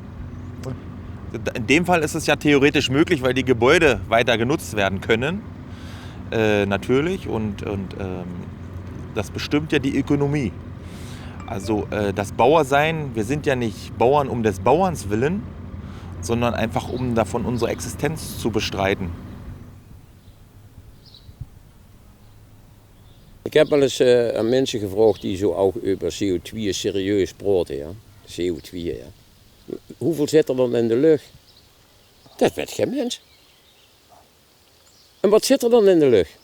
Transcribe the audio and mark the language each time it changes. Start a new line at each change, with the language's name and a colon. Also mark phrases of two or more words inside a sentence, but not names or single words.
German: In dem Fall ist es ja theoretisch möglich, weil die Gebäude weiter genutzt werden können, natürlich, und das bestimmt ja die Ökonomie. Also das Bauersein, wir sind ja nicht Bauern um des Bauerns willen, sondern einfach um davon unsere Existenz zu bestreiten.
Dutch: Ik heb wel eens aan mensen gevraagd die zo ook over CO2 serieus praten. Ja? CO2, ja. Hoeveel zit er dan in de lucht? Dat weet geen mens. En wat zit er dan in de lucht?